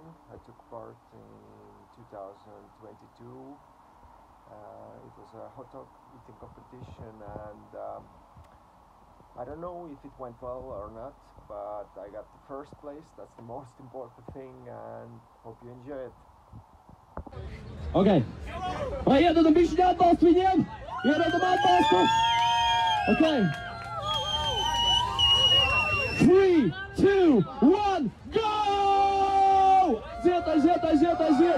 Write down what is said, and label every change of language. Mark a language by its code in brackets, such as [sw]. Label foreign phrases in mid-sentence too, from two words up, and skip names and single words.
[en] I took part in 2022. It was a hot dog eating competition, and I don't know if it went well or not, but I got the first place. That's the most important thing, and hope you enjoy it. Okay. [lv] Iedod un bišķi atbalstu viņiem! Iedodam atbalstu! Okay. 3, 2, 1, go! Aiziet!